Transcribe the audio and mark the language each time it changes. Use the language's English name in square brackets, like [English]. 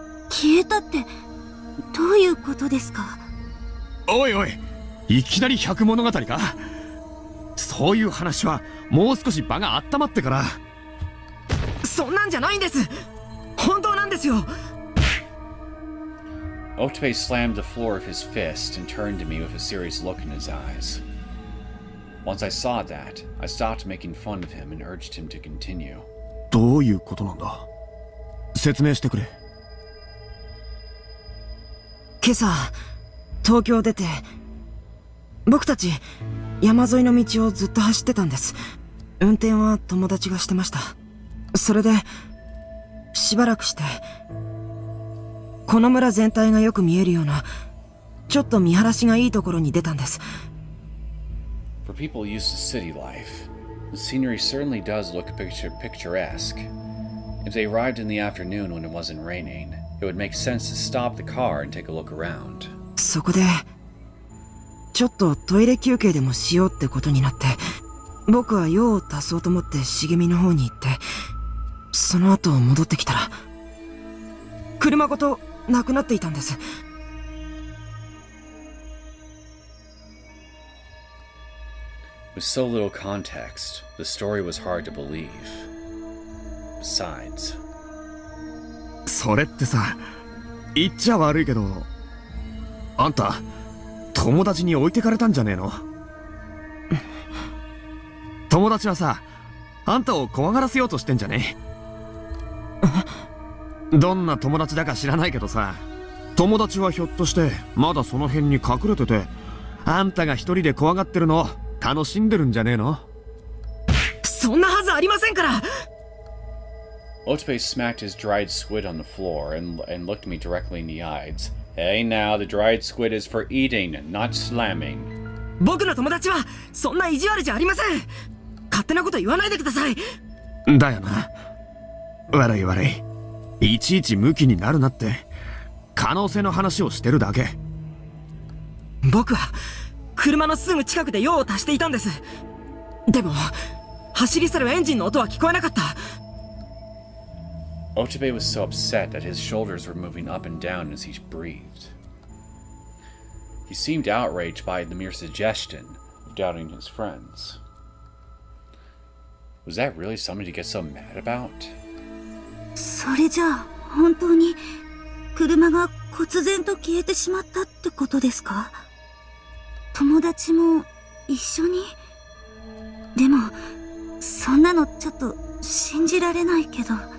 [Japanese] 消えたってどういうことですか？おいおい、いきなり百物語か？そういう話はもう少し場が温まってから。そんなんじゃないんです。本当なんですよ。 [English] Otobe slammed the floor of his fist and turned to me with a serious look in his eyes. Once I saw that, I stopped making fun of him and urged him to continue. [Japanese] どういうことなんだ？説明してくれ。今朝、東京出て、僕たち山沿いの道をずっと走ってたんです。運転は友達がしてました。それで、しばらくして、この村全体がよく見えるような、ちょっと見晴らしがいいところに出たんです。 [English] For people used to city life, the scenery certainly does look picturesque. If they arrived in the afternoon when it wasn't raining, it would make sense to stop the car and take a look around. [Japanese] そこで、ちょっとトイレ休憩でもしようってことになって、僕は用を足そうと思って茂みの方に行って、その後戻ってきたら、車ごとなくなっていたんです。 [English] With so little context, the story was hard to believe. Besides... [Japanese] それってさ、言っちゃ悪いけど、あんた、友達に置いてかれたんじゃねえの？友達はさ、あんたを怖がらせようとしてんじゃね？どんな友達だか知らないけどさ、友達はひょっとしてまだその辺に隠れてて、あんたが一人で怖がってるのを楽しんでるんじゃねえの？そんなはずありませんから。 [English] Otobe smacked his dried squid on the floor and looked me directly in the eyes. Hey now, the dried squid is for eating, not slamming. [Japanese] 僕の友達はそんな意地悪じゃありません。勝手なこと言わないでください。だよな。悪い悪い。いちいちムキになるなって、可能性の話をしてるだけ。僕は車のすぐ近くで用を足していたんです。でも走り去るエンジンの音は聞こえなかった。 [English] Otobe was so upset that his shoulders were moving up and down as he breathed. He seemed outraged by the mere suggestion of doubting his friends. Was that really something to get so mad about? [Japanese] それじゃあ本当に車が忽然と消えてしまったってことですか？友達も一緒に？でもそんなのちょっと信じられないけど。